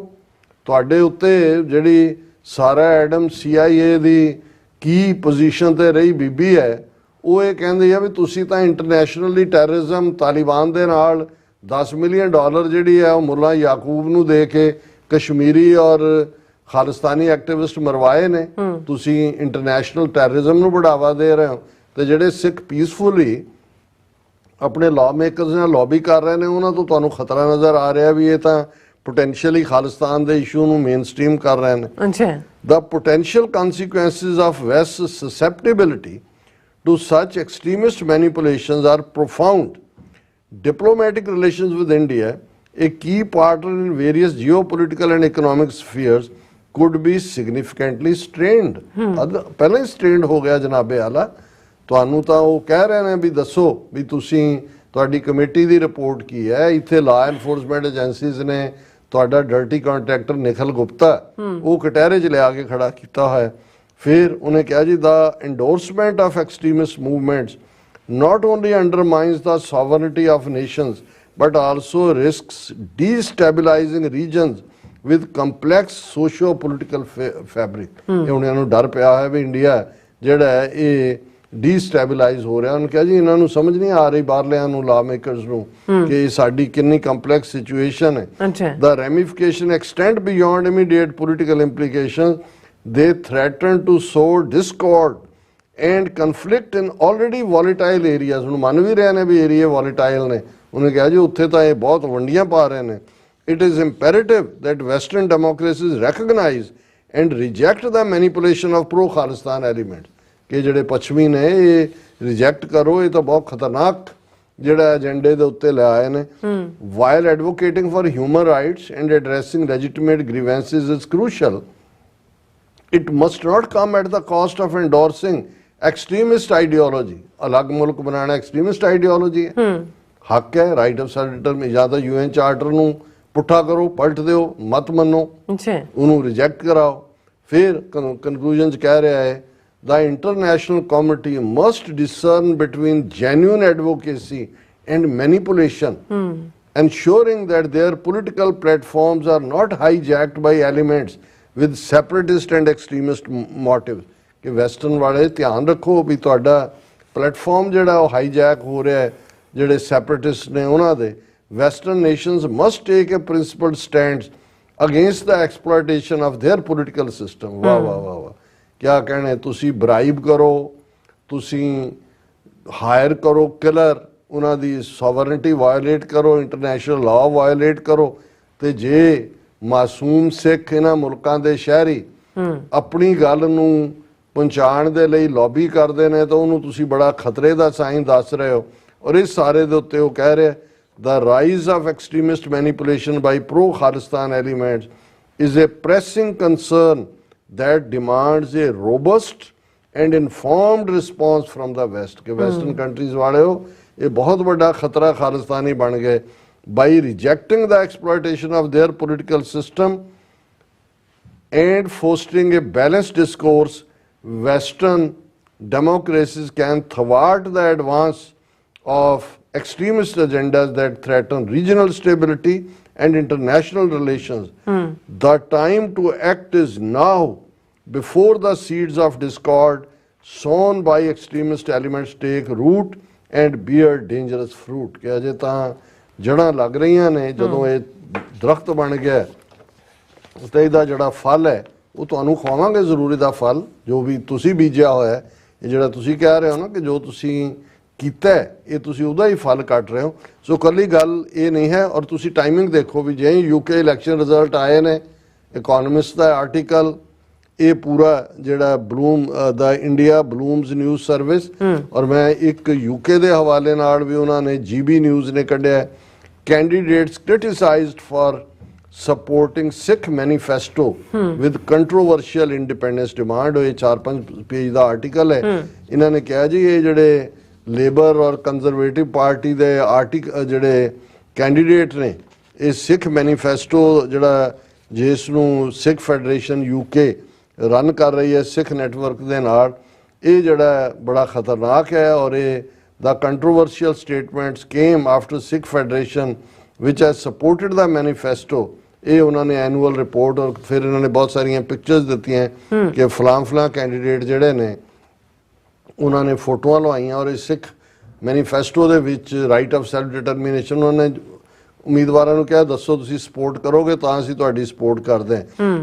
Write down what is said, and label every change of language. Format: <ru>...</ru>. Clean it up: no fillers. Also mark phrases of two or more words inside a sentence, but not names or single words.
<pa>ਤੁਹਾਡੇ ਉੱਤੇ ਜਿਹੜੀ ਸਾਰਾ ਐਡਮ CIA ਦੀ ਕੀ ਪੋਜੀਸ਼ਨ ਤੇ ਰਹੀ ਬੀਬੀ ਹੈ ਉਹ ਇਹ ਕਹਿੰਦੀ ਆ ਵੀ ਤੁਸੀਂ ਤਾਂ</pa> <en>internationally terrorism,</en> <pa>ਤਾਲਿਬਾਨ ਦੇ ਨਾਲ 10</pa> <en>million dollar</en> <pa>ਜਿਹੜੀ ਹੈ ਉਹ ਮੁੱਲਾ ਯਾਕੂਬ ਨੂੰ ਦੇ ਕੇ ਕਸ਼ਮੀਰੀ ਔਰ ਖਾਲਿਸਤਾਨੀ ਐਕਟਿਵਿਸਟ ਮਰਵਾਏ ਨੇ। ਤੁਸੀਂ</pa> <en>international terrorism</en> <pa>ਨੂੰ ਬੜਾਵਾ ਦੇ ਰਹੇ ਹੋ ਤੇ ਜਿਹੜੇ ਸਿੱਖ ਪੀਸਫੁਲੀ ਆਪਣੇ</pa> <en>law makers</en> <pa>ਨਾਲ ਲੌਬੀ ਕਰ ਰਹੇ ਨੇ ਉਹਨਾਂ ਤੋਂ ਤੁਹਾਨੂੰ ਖਤਰਾ ਨਜ਼ਰ ਆ ਰਿਹਾ ਵੀ ਇਹ ਤਾਂ potentially ਖਾਲਿਸਤਾਨ ਦੇ ਇਸ਼ੂ ਨੂੰ ਮੇਨਸਟ੍ਰੀਮ ਕਰ ਰਹੇ ਨੇ। ਅੱਛਾ।</pa> <en>The potential consequences of West's susceptibility to such extremist manipulations are profound. Diplomatic relations with India, a key partner in various geopolitical and economic spheres, could be significantly strained.</en> <pa>ਪਹਿਲਾਂ ਹੀ strained ਹੋ ਗਿਆ ਜਨਾਬੇ ਆਲਾ। ਤੁਹਾਨੂੰ ਤਾਂ ਉਹ ਕਹਿ ਰਹੇ ਨੇ ਵੀ ਦੱਸੋ ਵੀ ਤੁਸੀਂ ਤੁਹਾਡੀ ਕਮੇਟੀ ਦੀ ਰਿਪੋਰਟ ਕੀ ਹੈ। ਇੱਥੇ</pa> <en>law enforcement agencies</en> <pa>ਨੇ ਤੁਹਾਡਾ</pa> <en>dirty contractor</en> <pa>ਨਿਖਲ ਗੁਪਤਾ ਉਹ ਕਟਹਿਰੇ 'ਚ ਲਿਆ ਕੇ ਖੜਾ ਕੀਤਾ ਹੋਇਆ। ਫਿਰ ਉਹਨੇ ਕਿਹਾ ਜੀ ਦਾ</pa> <en>endorsement of extremist movements not only undermines the sovereignty of nations but also risks destabilizing regions with complex socio-political fabric।</en> <pa>ਇਹ ਉਹਨਾਂ ਨੂੰ ਡਰ ਪਿਆ ਹੈ ਵੀ ਇੰਡੀਆ ਜਿਹੜਾ ਹੈ ਇਹ ਡੀਸਟੈਬਿਲਾਈਜ਼ ਹੋ ਰਿਹਾ। ਉਹਨੇ ਕਿਹਾ ਜੀ ਇਹਨਾਂ ਨੂੰ ਸਮਝ ਨਹੀਂ ਆ ਰਹੀ ਬਾਹਰਲਿਆਂ ਨੂੰ</pa> <en>law makers</en> <pa>ਨੂੰ ਕਿ ਸਾਡੀ ਕਿੰਨੀ</pa> <en>complex situation</en> <pa>ਹੈ।</pa> <en>The ramification extend beyond immediate political implications. They threaten to sow discord and conflict in already volatile areas।</en> <pa>ਹੁਣ ਮੰਨ ਵੀ ਰਹੇ ਨੇ ਵੀ ਏਰੀਏ volatile ਨੇ। ਉਹਨੇ ਕਿਹਾ ਜੀ ਉੱਥੇ ਤਾਂ ਇਹ ਬਹੁਤ ਵੰਡੀਆਂ ਪਾ ਰਹੇ ਨੇ।</pa> <en>It is imperative that Western democracies recognize and reject the manipulation of pro-Khalistan elements।</en> <pa>ਕਿ ਜਿਹੜੇ ਪੱਛਮੀ ਨੇ ਇਹ ਰਿਜੈਕਟ ਕਰੋ, ਇਹ ਤਾਂ ਬਹੁਤ ਖਤਰਨਾਕ ਜਿਹੜਾ ਏਜੰਡੇ ਦੇ ਉੱਤੇ ਲੈ ਆਏ ਨੇ।</pa> <en>While advocating for human rights and addressing legitimate grievances is crucial, it must not come at the cost of endorsing extremist ideology।</en> <pa>ਅਲੱਗ ਮੁਲਕ ਬਣਾਉਣਾ</pa> <en>extremist ideology</en> <pa>ਹੈ। ਹੱਕ ਹੈ</pa> <en>right of self determination</en> <pa>ਜਾਂ ਤਾਂ UN ਚਾਰਟਰ ਨੂੰ ਪੁੱਠਾ ਕਰੋ, ਪਲਟ ਦਿਓ, ਮਤ ਮੰਨੋ, ਉਹਨੂੰ ਰਿਜੈਕਟ ਕਰਾਓ। ਫਿਰ ਕਨਕਲੂਜਨ 'ਚ ਕਹਿ ਰਿਹਾ ਹੈ</pa> <en>the international community must discern between genuine advocacy and manipulation, ensuring that their political platforms are not hijacked by elements with separatist and extremist motives।</en> <pa>ਕਿ ਵੈਸਟਰਨ ਵਾਲੇ ਧਿਆਨ ਰੱਖੋ ਵੀ ਤੁਹਾਡਾ ਪਲੇਟਫਾਰਮ ਜਿਹੜਾ ਉਹ ਹਾਈਜੈਕ ਹੋ ਰਿਹਾ ਹੈ ਜਿਹੜੇ ਸੈਪਰੇਟਿਸਟ ਨੇ ਉਹਨਾਂ ਦੇ।</pa> <en>Western nations must take a principled stance against the exploitation of their political system।</en> <pa>ਵਾਹ ਵਾਹ ਵਾਹ ਵਾਹ, ਕਿਆ ਕਹਿਣੇ। ਤੁਸੀਂ ਬਰਾਈਬ ਕਰੋ, ਤੁਸੀਂ ਹਾਇਰ ਕਰੋ ਕਿਲਰ, ਉਹਨਾਂ ਦੀ</pa> <en>sovereignty violate</en> <pa>ਕਰੋ,</pa> <en>international law violate</en> <pa>ਕਰੋ, ਤੇ ਜੇ ਮਾਸੂਮ ਸਿੱਖ ਇਹਨਾਂ ਮੁਲਕਾਂ ਦੇ ਸ਼ਹਿਰੀ ਆਪਣੀ ਗੱਲ ਨੂੰ ਪਹੁੰਚਾਉਣ ਦੇ ਲਈ ਲੌਬੀ ਕਰਦੇ ਨੇ ਤਾਂ ਉਹਨੂੰ ਤੁਸੀਂ ਬੜਾ ਖਤਰੇ ਦਾ ਸਾਈਨ ਦੱਸ ਰਹੇ ਹੋ। ਔਰ ਇਸ ਸਾਰੇ ਦੇ ਉੱਤੇ ਉਹ ਕਹਿ ਰਿਹਾ</pa> <en>the rise of extremist manipulation by pro-Khalistan elements is a pressing concern that demands a robust and informed response from the West।</en> <hi>कि</hi> <en>Western countries</en> <hi>वाले हो ये बहुत बड़ा खतरा खालिस्तानी बन गए</hi> <en>by rejecting the exploitation of their political system and fostering a balanced discourse. Western democracies can thwart the advance of extremist agendas that threaten regional stability and international relations. The time to act is now before the seeds of discord sown by extremist elements take root and bear dangerous fruit।</en> <pa>ਕਿ ਅਜੇ ਤਾਂ ਜੜਾਂ ਲੱਗ ਰਹੀਆਂ ਨੇ, ਜਦੋਂ ਇਹ ਦਰਖਤ ਬਣ ਗਿਆ ਤੇ ਇਹਦਾ ਜਿਹੜਾ ਫਲ ਹੈ ਉਹ ਤੁਹਾਨੂੰ ਖਵਾਵਾਂਗੇ ਜ਼ਰੂਰ। ਇਹਦਾ ਫਲ ਜੋ ਵੀ ਤੁਸੀਂ ਬੀਜਿਆ ਹੋਇਆ ਹੈ, ਇਹ ਜਿਹੜਾ ਤੁਸੀਂ ਕਹਿ ਰਹੇ ਹੋ ਨਾ ਕਿ ਜੋ ਤੁਸੀਂ ਕੀਤਾ ਇਹ ਤੁਸੀਂ ਉਹਦਾ ਹੀ ਫਲ ਕੱਟ ਰਹੇ ਹੋ। ਸੋ ਇਕੱਲੀ ਗੱਲ ਇਹ ਨਹੀਂ ਹੈ। ਔਰ ਤੁਸੀਂ ਟਾਈਮਿੰਗ ਦੇਖੋ ਵੀ ਜੇ UK</pa> <en>election result</en> <pa>ਆਏ ਨੇ, ਇਕੋਨਮਿਸਟ ਦਾ ਆਰਟੀਕਲ ਇਹ ਪੂਰਾ ਜਿਹੜਾ ਬਲੂਮ ਦਾ ਇੰਡੀਆ ਬਲੂਮਸ ਨਿਊਜ਼ ਸਰਵਿਸ, ਔਰ ਮੈਂ ਇੱਕ UK ਦੇ ਹਵਾਲੇ ਨਾਲ ਵੀ ਉਹਨਾਂ ਨੇ GB ਨਿਊਜ਼ ਨੇ ਕੱਢਿਆ,</pa> <en>candidates criticized for supporting Sikh manifesto with controversial independence demand।</en> <pa>ਇਹ 4-5 ਪੇਜ ਦਾ ਆਰਟੀਕਲ ਹੈ। ਇਹਨਾਂ ਨੇ ਕਿਹਾ ਜੀ ਇਹ ਜਿਹੜੇ ਲੇਬਰ ਔਰ ਕੰਜ਼ਰਵੇਟਿਵ ਪਾਰਟੀ ਦੇ ਜਿਹੜੇ ਕੈਂਡੀਡੇਟ ਨੇ ਇਹ ਸਿੱਖ ਮੈਨੀਫੈਸਟੋ ਜਿਹੜਾ ਜਿਸ ਨੂੰ ਸਿੱਖ ਫੈਡਰੇਸ਼ਨ UK ਰਨ ਕਰ ਰਹੀ ਹੈ ਸਿੱਖ ਨੈਟਵਰਕ ਦੇ ਨਾਲ, ਇਹ ਜਿਹੜਾ ਬੜਾ ਖਤਰਨਾਕ ਹੈ। ਔਰ ਇਹ</pa> <en>the controversial statements came after Sikh Federation which has supported the manifesto।</en> <pa>ਇਹ ਉਹਨਾਂ ਨੇ</pa> <en>annual report</en> <pa>ਔਰ ਫਿਰ ਇਹਨਾਂ ਨੇ ਬਹੁਤ ਸਾਰੀਆਂ ਪਿਕਚਰਸ ਦਿੱਤੀਆਂ ਕਿ ਫਲਾਂ ਕੈਂਡੀਡੇਟ ਜਿਹੜੇ ਨੇ ਉਹਨਾਂ ਨੇ ਫੋਟੋਆਂ ਲਵਾਈਆਂ ਔਰ ਇਹ ਸਿੱਖ ਮੈਨੀਫੈਸਟੋ ਦੇ ਵਿੱਚ</pa> <en>right of self determination</en> <pa>ਉਹਨਾਂ ਨੇ ਉਮੀਦਵਾਰਾਂ ਨੂੰ ਕਿਹਾ ਦੱਸੋ ਤੁਸੀਂ ਸਪੋਰਟ ਕਰੋਗੇ ਤਾਂ ਅਸੀਂ ਤੁਹਾਡੀ ਸਪੋਰਟ ਕਰਦੇ ਹਾਂ।</pa>